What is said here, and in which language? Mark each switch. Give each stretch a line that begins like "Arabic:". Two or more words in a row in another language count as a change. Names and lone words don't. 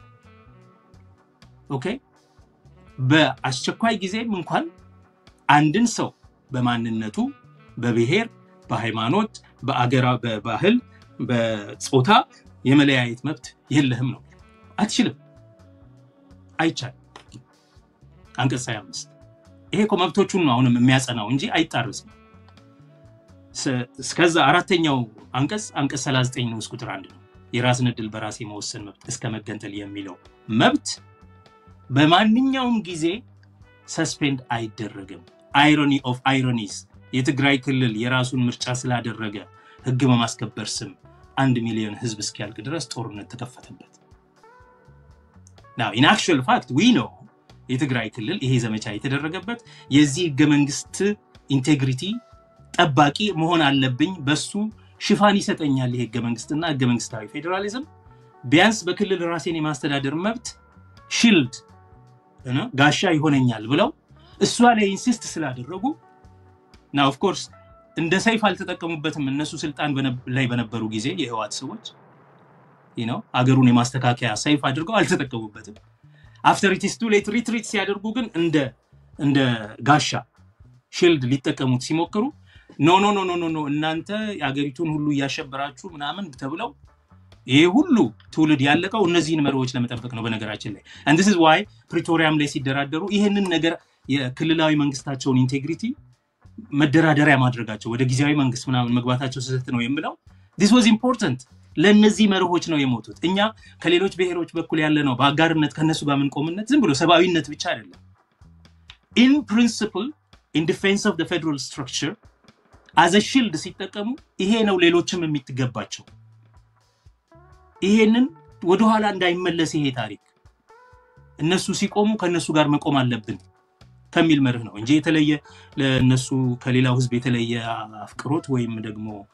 Amharic: ኦኬ በአስቸኳይ ጊዜም እንኳን አንድን ሰው በማንነቱ በብሔር በሃይማኖት በአገራ በባህል በጾታ የመለያየት መብት የለህም ነው አትችልም አይቻል አንቀጽ 25 ይሄ መብቶቹን ነው አሁንም የሚያጸናው እንጂ አይጣርስም እስከዛ አራተኛው አንቀጽ 39 ነው ቁጥር 1 ነው የራስን ዕድል በራስ የመወሰን መብት እስከ መገንጠል የሚለው መብት በማንኛውም ጊዜ ሰስፔንድ አይደረግም
English: irony of ironies
Amharic: የትግራይ ክልል የራሱን ምርጫ ስላደረገ ህግ በማስከበር ስም 1 ሚሊዮን ህዝብ እስኪያልቅ ድረስ ጦርነት ተከፈተበት
English: now in actual fact we know
Amharic: የትግራይ ክልል ይሄ ዘመቻ የተደረገበት የዚህ ህገ መንግስት ኢንቴግሪቲ ጠባቂ መሆን አለብኝ በሱ ሽፋን ይሰጠኛል ይሄ ህገ መንግስትና ህገ መንግስታዊ ፌደራሊዝም ቢያንስ በክልል ራሴን የማስተዳደር መብት ሺልድ እና ጋሻ ይሆነኛል ብለው እሷ ላይ ኢንሲስት ስላደረጉ
English: now of
Amharic: course እንደ ሰይፍ አልተጠቀሙበትም እነሱ ስልጣን ላይ በነበሩ ጊዜ የህዋት ሰዎች አገሩን የማስተካከያ ሰይፍ አድርገው አልተጠቀሙበትም
English: after it is too late retreat
Amharic: ሲያደርጉ ግን እንደ ጋሻ ሺልድ ሊጠቀሙት ሲሞክሩ ኖ እናንተ ያገሪቱን ሁሉ ያሸበራችሁ ምናምን ተብለው ይሄ ሁሉ ትውልድ ያለቀው እነዚህን መሪዎች ለመጠበቅ ነው በነገራችን ላይ
English: and this is why
Amharic: ፕሪቶሪያም ላይ ሲደራደሩ ይሄንን ነገር የክልላዊ መንግስታቸውን ኢንቴግሪቲ መደራደሪያ ማድረጋቸው ወደ ጊዜያዊ መንግስት ምናምን መግባታቸው ስህተት ነው የሚለው
English: this was important
Amharic: ለነዚህ መርሆች ነው የሞቱት እኛ ከሌሎች ብሔሮች በኩል ያለ ነው በአጋርነት ከነሱ ጋር ምን ቆምነት ዝም ብሎ ሰባዊነት ብቻ አይደለም
English: in principle in defense of the federal structure as a shield
Amharic: ሲጠቀሙ ይሄ ነው ሌሎችም የሚትገባቸው ይሄንን ወደ ኋላ እንዳይመለስ ይሄ ታሪክ እነሱ ሲቆሙ ከነሱ ጋር መቆም አለብን ከሚል መርህ ነው እንጂ የተለየ ለነሱ ከሌላው ህዝብ የተለየ አፍቅሮት ወይም ደግሞ